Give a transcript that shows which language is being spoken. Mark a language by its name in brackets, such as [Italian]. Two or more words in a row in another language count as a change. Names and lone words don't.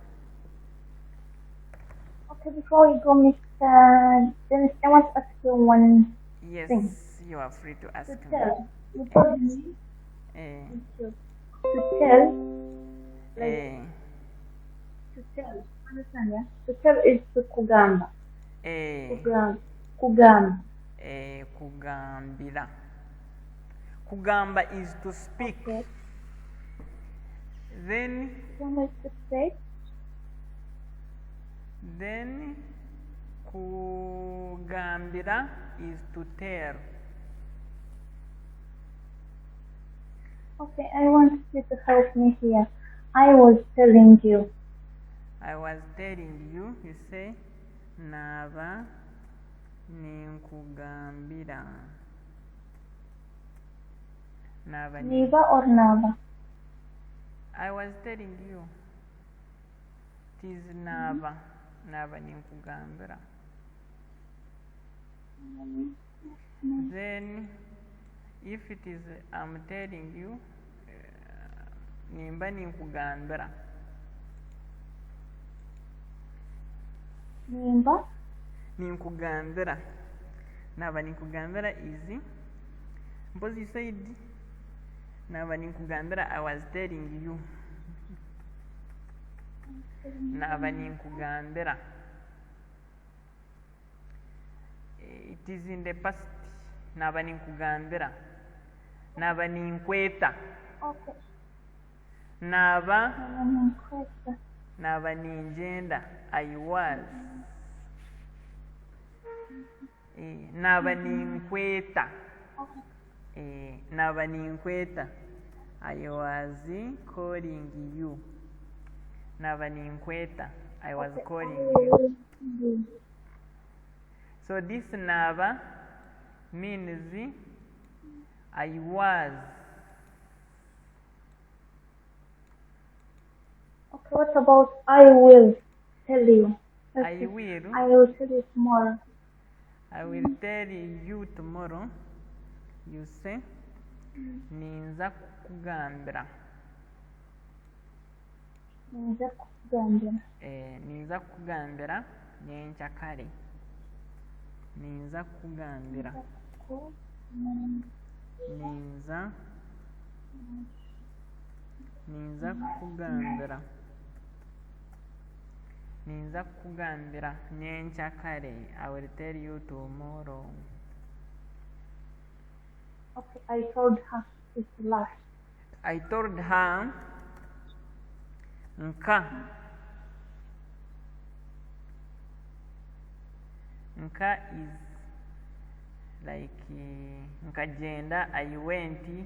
[English] Okay, before we go, Mr. Dennis, I want to ask you one thing. Yes, you are free to ask To me. tell. You told me to tell. Like, to tell. Understand, yeah? To tell is to kugamba. Kugamba. Kugambira. Kugamba is to speak. Okay. Then Kugamba is to speak. Then kugambira is to tell. Okay, I want you to help me here. I was telling you. I was telling you, you say, [Nyankole] naba ninkugambira. [English] Niba or naba? I was telling you. It is naba. [Nyankole] Naba ninkugambira. [English] Then, if it is I'm telling you, [Nyankole] nimba ninkugambira. Nimba? Ninkugambira. Naba ninkugambira [English] is because you said [Nyankole] naba ninkugambira, [English] I was telling you. [Nyankole] Naba ninkugambira. [English] It is in the past. [Nyankole] Naba ninkugambira. Naba ninkweta. [English] Okay. [Nyankole] Naba ninjenda. [English] I was. [Nyankole] Naba ninkweta. Naba ninkweta. [English] I was calling you. [Nyankole] Naba ninkweta. [English] I was calling you. So this naba means I was. Okay, what about I will tell you? I will. I will tell you tomorrow. I will tell you tomorrow. You say, [Nyankole] ninza kukugambira. Ninza kukugambira. Ninza kukugambira nyenkya kale. Ninza kukugambira. Ninza kukugambira. Ninza kukugambira nyenkya kale. [English] I will tell you tomorrow. Okay, I told her it's last. I told her nka. Nka is like nkagenda, I went.